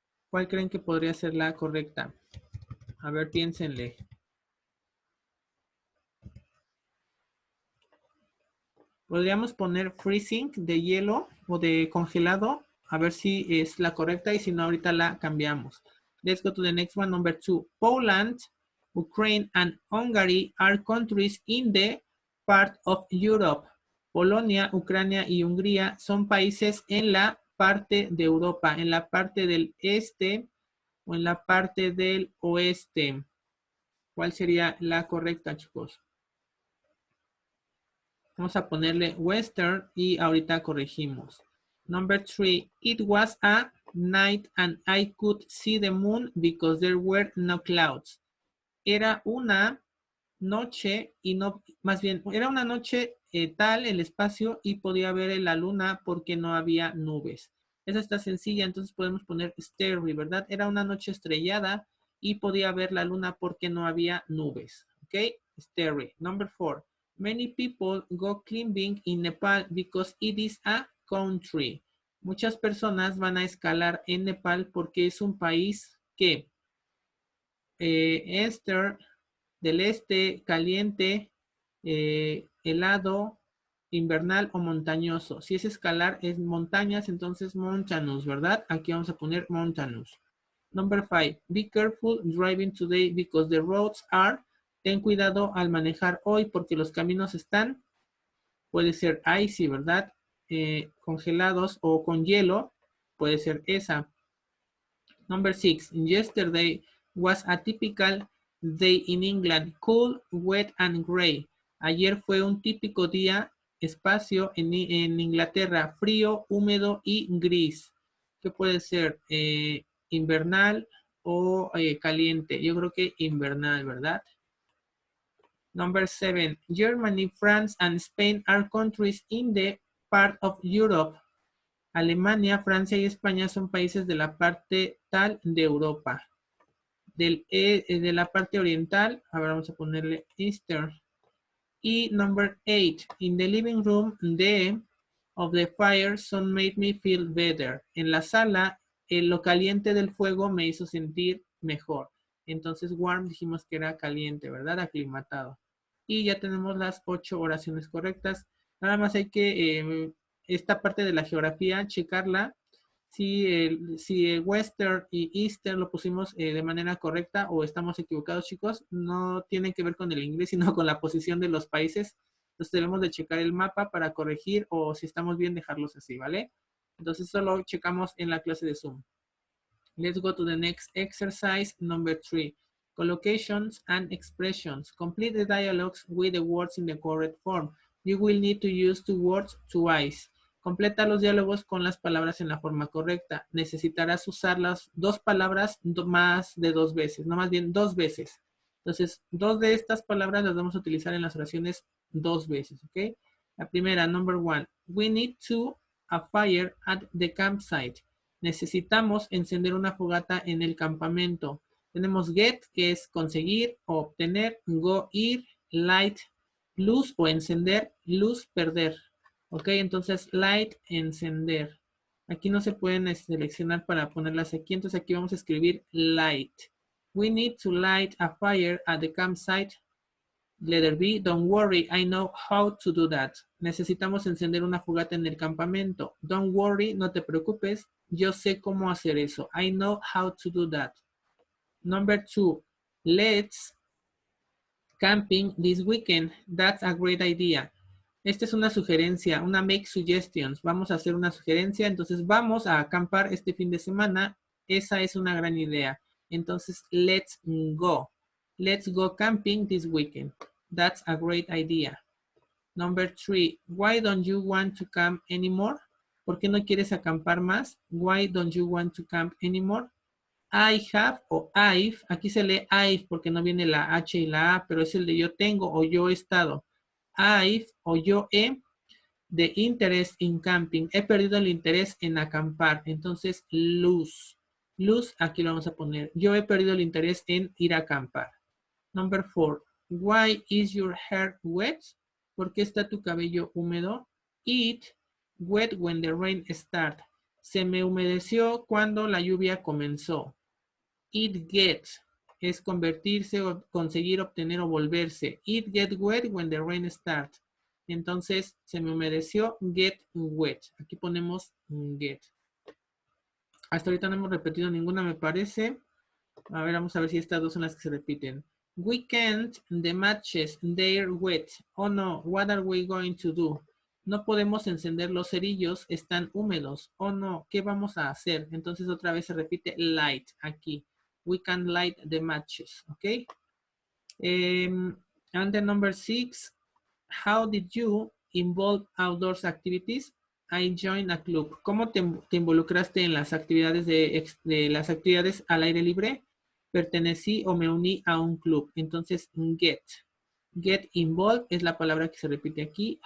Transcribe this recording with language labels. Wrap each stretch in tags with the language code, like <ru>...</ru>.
<es>¿Cuál creen que podría ser la correcta? A ver, piénsenle. Podríamos poner freezing de hielo o de congelado. A ver si es la correcta y si no, ahorita la cambiamos.</es> <en>Let's go to the next one, number 2. Poland, Ukraine, and Hungary are countries in the part of Europe.</en> <es>Polonia, Ucrania y Hungría son países en la parte de Europa, en la parte del este o en la parte del oeste. ¿Cuál sería la correcta, chicos? Vamos a ponerle Western y ahorita corregimos.</es> <en>Number 3. It was a night and I could see the moon because there were no clouds.</en> <es>Era una noche y no, más bien, era una noche tal el espacio y podía ver la luna porque no había nubes. Esa está sencilla, entonces podemos poner starry, ¿verdad? Era una noche estrellada y podía ver la luna porque no había nubes. ¿Ok? Starry.</es> <en>Number 4.</en> <es>Many people go climbing in Nepal because it is a country. Muchas personas van a escalar en Nepal porque es un país que del este, caliente, helado, invernal o montañoso. Si es escalar, es montañas, entonces mountainous, ¿verdad? Aquí vamos a poner mountainous.</es> <en>Number 5. Be careful driving today because the roads are.</en> <es>Ten cuidado al manejar hoy porque los caminos están, puede ser icy, ¿verdad? Congelados o con hielo, puede ser esa.</es> <en>Number 6. Yesterday was a typical day in England, cool, wet and gray.</en> <es>Ayer fue un típico día, espacio en Inglaterra, frío, húmedo y gris. ¿Qué puede ser? Invernal o caliente. Yo creo que invernal, ¿verdad?</es> <en>Number 7. Germany, France and Spain are countries in the part of Europe.</en> <es>Alemania, Francia y España son países de la parte tal de Europa. De la parte oriental, a ver, vamos a ponerle Eastern.</es> <en>Y number 8, in the living room, of the fire, sun made me feel better.</en> <es>En la sala, lo caliente del fuego me hizo sentir mejor. Entonces, warm dijimos que era caliente, ¿verdad? Aclimatado. Y ya tenemos las 8 oraciones correctas. Nada más hay que, esta parte de la geografía, checarla. Si Western y Eastern lo pusimos de manera correcta o estamos equivocados, chicos, no tienen que ver con el inglés, sino con la posición de los países. Entonces debemos de checar el mapa para corregir o si estamos bien dejarlos así, ¿vale? Entonces solo checamos en la clase de Zoom.</es> <en>Let's go to the next exercise, number 3. Collocations and expressions. Complete the dialogues with the words in the correct form. You will need to use two words twice.</en> <es>Completa los diálogos con las palabras en la forma correcta. Necesitarás usar las dos palabras más de 2 veces, no más bien 2 veces. Entonces, 2 de estas palabras las vamos a utilizar en las oraciones 2 veces, ¿ok? La primera,</es> <en>number 1. We need to a fire at the campsite.</en> <es>Necesitamos encender una fogata en el campamento. Tenemos get, que es conseguir o obtener, go, ir, light, luz o encender, luz, perder. Ok, entonces light, encender. Aquí no se pueden seleccionar para ponerlas aquí, entonces aquí vamos a escribir light.</es> <en>We need to light a fire at the campsite. Letter B, don't worry, I know how to do that.</en> <es>Necesitamos encender una fogata en el campamento.</es> <en>Don't worry,</en> <es>no te preocupes, yo sé cómo hacer eso.</es> <en>I know how to do that. Number 2, let's camping this weekend. That's a great idea.</en> <es>Esta es una sugerencia, una</es> <en>make suggestions.</en> <es>Vamos a hacer una sugerencia, entonces vamos a acampar este fin de semana. Esa es una gran idea. Entonces,</es> <en>let's go. Let's go camping this weekend. That's a great idea. Number 3, why don't you want to camp anymore?</en> <es>¿Por qué no quieres acampar más?</es> <en>Why don't you want to camp anymore? I have</en> <es>o I've, aquí se lee I've porque no viene la H y la A, pero es el de yo tengo o yo he estado.</es> <en>I've</en> <es>o yo he</es> <en>the interest in camping.</en> <es>He perdido el interés en acampar. Entonces, lose. Lose, aquí lo vamos a poner. Yo he perdido el interés en ir a acampar. Number 4.</es> <en>Why is your hair wet?</en> <es>¿Por qué está tu cabello húmedo?</es> <en>It wet when the rain starts.</en> <es>Se me humedeció cuando la lluvia comenzó.</es> <en>It gets</en> <es>es convertirse o conseguir, obtener o volverse.</es> <en>It get wet when the rain starts.</en> <es>Entonces, se me humedeció,</es> <en>get wet.</en> <es>Aquí ponemos get. Hasta ahorita no hemos repetido ninguna, me parece. A ver, vamos a ver si estas dos son las que se repiten.</es> <en>We can't, the matches, they're wet. Oh no, what are we going to do?</en> <es>No podemos encender los cerillos, están húmedos. Oh no, ¿qué vamos a hacer? Entonces otra vez se repite light aquí.</es> <en>We can light the matches, ¿ok? And the number 6, how did you involve outdoors activities? I joined a club.</en> <es>¿Cómo te involucraste en las actividades de las actividades al aire libre? Pertenecí o me uní a un club. Entonces, get. Get involved es la palabra que se repite aquí.</es>